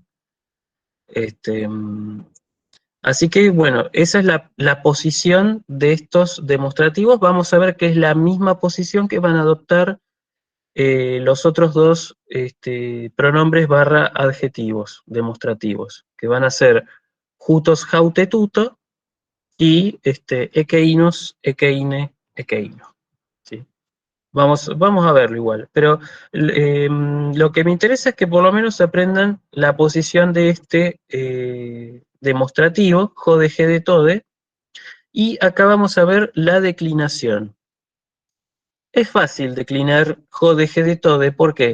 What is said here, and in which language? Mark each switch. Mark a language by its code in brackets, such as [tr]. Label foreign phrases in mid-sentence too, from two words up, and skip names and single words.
[es] Así que, bueno, esa es la posición de estos demostrativos. Vamos a ver que es la misma posición que van a adoptar los otros dos pronombres barra adjetivos demostrativos, que van a ser [el] οὗτος αὕτη τοῦτο [es] y [el] ἐκεῖνος, ἐκείνη, ἐκεῖνο. [es] ¿Sí? Vamos a verlo igual, pero lo que me interesa es que por lo menos aprendan la posición de este demostrativo, [el] ὅδε, ἥδε, τόδε, [es] y acá vamos a ver la declinación. Es fácil declinar [el] ὅδε, ἥδε, τόδε, [es] ¿por qué?